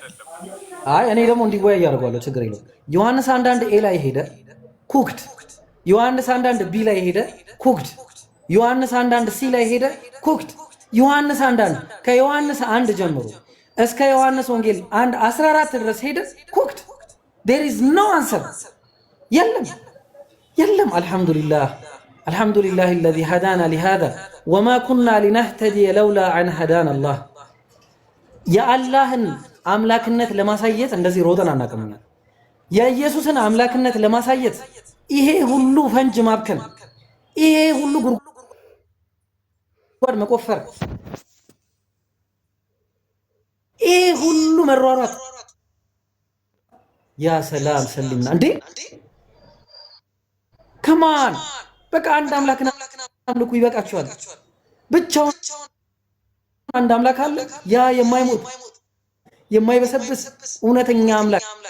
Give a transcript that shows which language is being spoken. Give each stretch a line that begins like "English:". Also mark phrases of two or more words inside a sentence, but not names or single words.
Amharic: አይ እኔ ደግሞ እንዲወያይ ያደርጋለሁ ችግር የለውም ዮሐንስ አንዳንድ ኤ ላይ ሄደ ኩክድ ዮሐንስ አንዳንድ ቢ ላይ ሄደ ኩክድ ዮሐንስ አንዳንድ ሲ ላይ ሄደ ኩክድ ዮሐንስ አንዳንድ ከዮሐንስ 1 ጀምሮ እስከ ዮሐንስ ወንጌል 1:14 ድረስ ሄደ ኩክድ
English: there is no answer
Amharic: የለም
Arabic: الحمد لله الذي هدانا لهذا وما كنا لنهتدي لولا أن هدانا الله
Amharic: የአላህን አምላክነት ለማሳየት እንደዚህ ሮጠን አናቀምኛ የኢየሱስን አምላክነት ለማሳየት ይሄ ሁሉ ፈንጅ ማብከን ይሄ ሁሉ ጉድጓድ መቆፈር ይሄ ሁሉ መሯሯጥ ያ ሰላም ሰሊምና እንዴ ከማን በቃ አንድ አምላክና አምልኩ ይበቃችኋል ብቻውን አንድ አምላክ አለ ያ የማይሞት የማይበሰብስ እውነተኛ አምላክ